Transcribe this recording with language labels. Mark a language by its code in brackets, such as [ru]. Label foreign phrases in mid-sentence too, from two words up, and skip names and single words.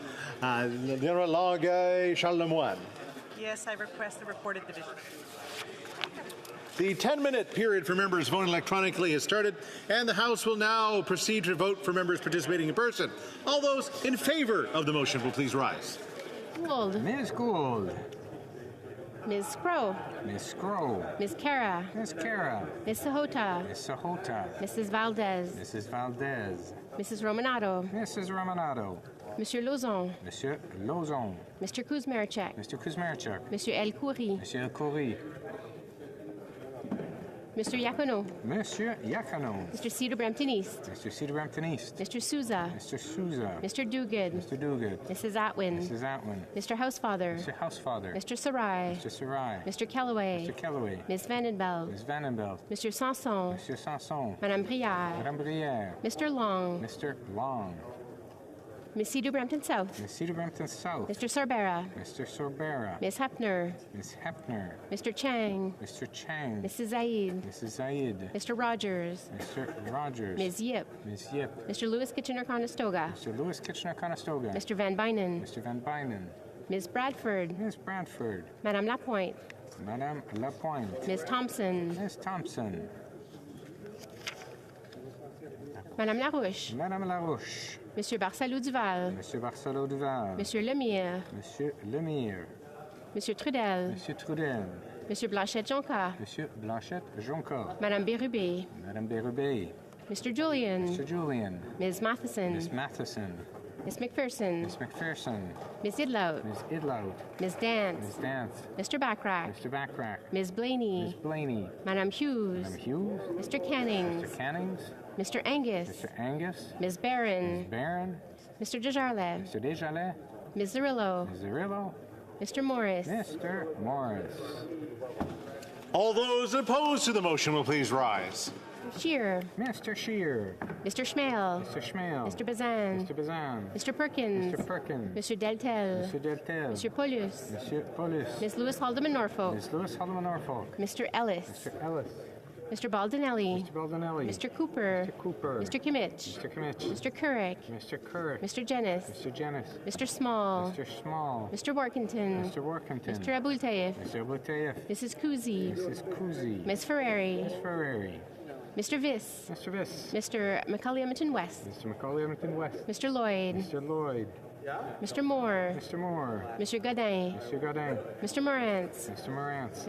[en] Charles Lemoine. Yes, I request a recorded division. The 10-minute period for members voting electronically has started, and the House will now proceed to vote for members participating in person. All those in favor of the motion will please rise. Gould. Ms. Gould. Ms. Scrow. Ms. Scrow. Ms. Cara. Ms. Cara. Ms. Sahota. Ms. Sahota. Mrs. Valdez. Mrs. Valdez. Mrs. Romanato. Mrs. Romanato. Monsieur Lauzon. Monsieur Lauzon. Mr. Kuzmarchuk. Mr. Kuzmarchuk. Monsieur El Khoury. Monsieur El Khoury. Mr. Yacono. Monsieur Yacono. Mr. Cedar Brampton East. Mr. Cedar Brampton East. Mr. Souza. Mr. Souza. Mr. Duguid. Mr. Duguid. Mrs. Atwin. Mrs. Atwin. Mr. Housefather. Mr. Housefather. Mr. Sarai. Mr. Sarai. Mr. Kellaway. Mr. Kellaway. Ms. Vandenbeld. Ms. Vandenbeld. Mr. Sanson. Mr. Sanson. Madame Brière. Madame Brière. Mr. Long. Mr. Long. Ms. Cedar Brampton South. Ms. Cedar Brampton South. Mr. Sorbera. Mr. Sorbera. Ms. Hepner. Ms. Hepner. Mr. Chang. Mr. Chang. Mrs. Zaid. Mrs. Zaid. Mr. Rogers. Mr. Rogers. Ms. Yip. Ms. Yip. Mr. Lewis Kitchener-Conestoga. Mr. Lewis Kitchener-Conestoga. Mr. Van Bynen. Mr. Van Bynen. Ms. Bradford. Ms. Bradford. Madame Lapointe. Madame Lapointe. Ms. Thompson. Ms. Thompson. Madame Larouche. Madame Larouche. Monsieur Barsalou-Duval. Monsieur Barsalou-Duval. Monsieur Lemire. Monsieur Lemire. Monsieur Trudel. Monsieur Trudel. Monsieur Blanchette-Jonca. Monsieur Blanchette-Jonca. Madame Bérubé. Madame Bérubé. Mr. Julian. Mr. Julian. Ms. Matheson. Ms. Matheson. Ms. McPherson. Ms. McPherson. Ms. Idlout. Ms. Idlout. Ms. Dance. Ms. Dance. Mr. Backrack. Mr. Backrack. Ms. Blaney. Ms. Blaney. Madame Hughes. Madame Hughes. Mr. Cannings. Mr. Cannings. Mr. Angus. Mr. Angus. Ms. Barron. Ms. Barron. Mr. Desjardins. Mr. Desjardins. Ms. Zerillo. Ms. Zerillo. Mr. Morris. Mr. Morris. All those opposed to the motion will please rise. Shear. Mr. Shear. Mr. Schmale. Mr. Schmale. Mr. Bazan. Mr. Bazan. Mr. Perkins. Mr. Perkins. Mr. Deltel. Mr. Deltel. Mr. Paulus. Mr. Paulus. Ms. Lewis Haldeman Norfolk. Ms. Lewis Haldeman Norfolk. Mr. Ellis. Mr. Ellis. Mr. Baldinelli. Mr. Baldinelli. Mr. Cooper. Mr. Cooper. Mr. Kimmich. Mr. Kimmich. Mr. Couric. Mr. Couric. Mr. Jennis. Mr. Jennis. Mr. Small. Mr. Small. Mr. Workington. Mr. Workington. Mr. Abultayev. Mr. Abultayev. Mrs. Kuzi. Mrs. Kuzi. Ms. Ferrari. Ms. Ferrari. Mr. Viss. Mr. Viss. Mr. Macaulay Edmonton West. Mr. Macaulay Edmonton West. Mr. Lloyd. Mr. Lloyd. Mr. Moore. Mr. Moore. Mr. Godin. Mr. Godin. Mr. Morantz. Mr. Morantz.